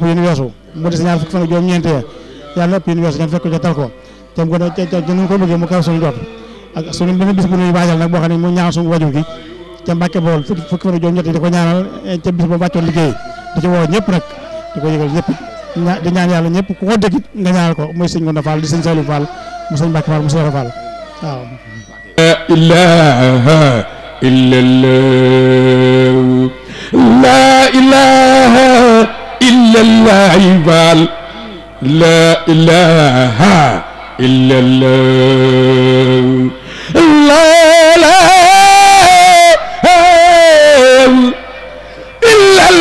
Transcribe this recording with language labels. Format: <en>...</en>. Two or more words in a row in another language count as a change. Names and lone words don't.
<wo>yéen weesu mu des ñaar fukki fan ak juróom-ñeent yàlla na ëpp yéen weesu ngeen fekk ko tal ko te mu gën a ñu ko bëggee mu kaw suñu jot ak suñu benn bis bu ñuy waajal nag boo xam ne mu ñaan suñu wajur gi ca Mbàkke Bawol fukki fan ak juróom-ñett yi di ko ñaanal ca bis ba wàccoon liggéey di ci woo ñëpp nag di ko yëgal ñëpp di ñaan yàlla ñëpp ku ko dëkk nga ñaanal ko muy sëñ Gonda Fall di sëñ Saliou Fall mu sëñ Mbàkke Fall mu Seera Fall waaw</wo> <ar>إلا الله لا إله إلا الله عبال لا إله إلا الله لا إلا</ar>